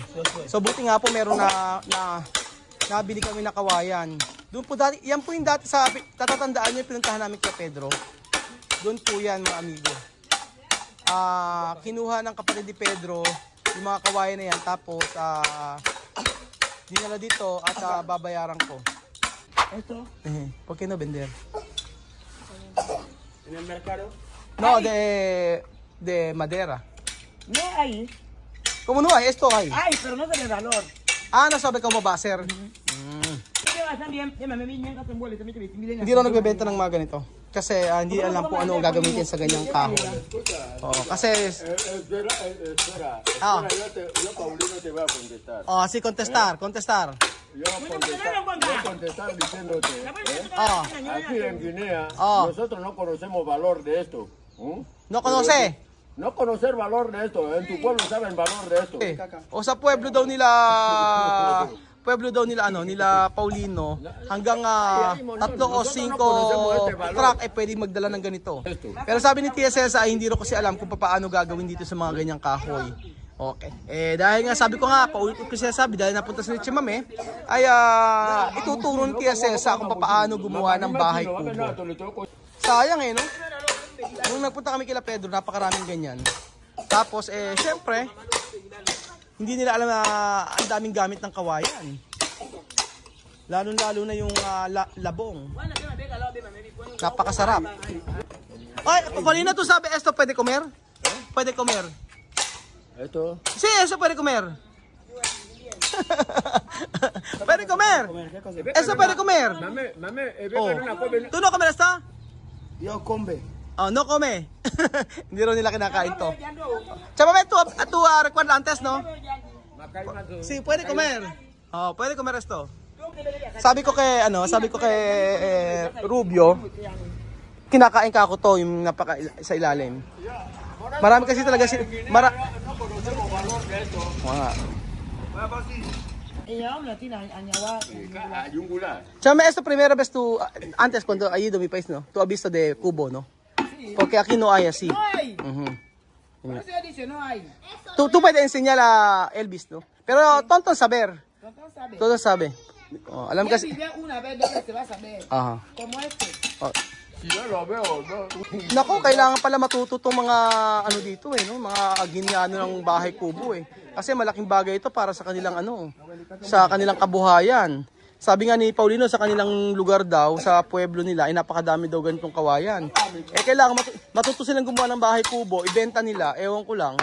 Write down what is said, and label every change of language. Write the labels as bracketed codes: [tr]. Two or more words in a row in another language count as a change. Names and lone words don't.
[tl] So buti nga po meron na nabili kami na kawayan. Doon po dati, yan po yung dati sa tatatandaan niyo pinuntahan namin kay Pedro. Doon po yan mga amigo. Kinuha ng kapatid ni Pedro yung mga kawayan na yan, tapos dinala dito at babayaran ko. [es] Esto. ¿Por qué no vender? En el mercado. No, de madera. No hay. ¿Cómo no hay? Esto hay. Hay, pero no tiene valor. No sabe cómo va a ser. [tl] Hindi raw nagbebenta ng mga ganito. Kasi hindi alam po ano gagamitin sa ganyang kahoy. Oo, kasi [es] sí, contestar. Yo contestar diciéndote, aquí en Guinea nosotros no conocemos valor de esto. No conoce? No conocer valor de esto, en tu pueblo saben valor de esto. [tl] O sa pueblo daw nila nila Paulino, hanggang 3 o 5 truck pwede magdala ng ganito. Pero sabi ni Tia Cesa ay hindi ro kasi alam kung paano gagawin dito sa mga ganyang kahoy. Okay. Dahil nga sabi ko nga, paulit ko siya sabi, dahil napunta sa Leche Mame, ay ituturo ni Tia Cesa kung paano gumawa ng bahay kubo. Sayang no? Nung nagpunta kami kila Pedro, napakaraming ganyan. Tapos syempre, hindi nila alam na ang daming gamit ng kawayan. Lalo na yung labong. Napakasarap. Ay, [es] Paulina, tú sabe esto puede comer? Puede comer. Esto. Sí, eso puede comer. Puede comer. Eso puede comer. ¿Tú no comer esto? Yo come. Oh, no come. [tl] Hindi rin nila kinakain to. [es] Chama, tú recuerda antes, no? Sí, puede comer. Oh, puede comer esto. [tl] Sabi ko kay Rubio, kinakain ka ako to, yung napaka sa ilalim. Marami kasi talaga [es] Chama, esto primera vez tú antes cuando ahí do mi país, no? Tú has visto de cubo, no? Porque aquí no hay así. No hay. Por eso dice no hay. Tú puedes enseñar a Elvis, ¿no? Pero tonto saber. Todo sabe. [tl] Oh, alam kasi. [es] Una vez donde se va a saber. Aha. Como este. Oh. Si yo lo veo, no. [tl] Nako, kailangan pala matuto tong mga ano dito no, mga Guineano ng bahay kubo Kasi malaking bagay ito para sa kanilang sa kanilang kabuhayan. Sabi nga ni Paulino, sa kanilang lugar daw, sa pueblo nila, ay napakadami daw ganitong kawayan. Kailangan matuto silang gumawa ng bahay kubo, ibenta nila, ewan ko lang.